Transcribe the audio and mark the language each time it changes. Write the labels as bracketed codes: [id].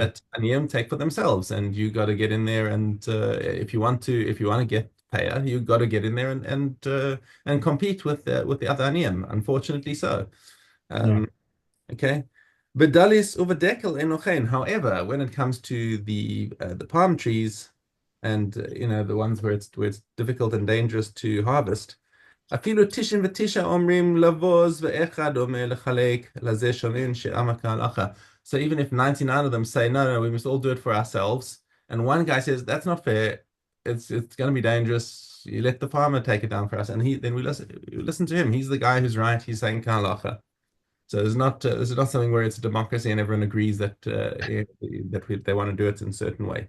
[en] that aniyim take for themselves, and you got to get in there. And if you want to get Peah, you got to get in there and compete with the other aniyim. Unfortunately, so. Yeah. [he] Um, okay. Bedalis uvadekel enochen. [en] However, when it comes to the palm trees and the ones where it's difficult and dangerous to harvest. [he] אפילו 99 אומרים לבוז ואחד אומר לחלק לזה שומעים שאמר כהלכה. [en] So even if 99 of them say, no, no, we must all do it for ourselves, and one guy says, that's not fair, it's going to be dangerous, you let the farmer take it down for us, and then we listen to him. He's the guy who's right, he's saying kehalacha. So this is not something where it's a democracy and everyone agrees they want to do it in a certain way.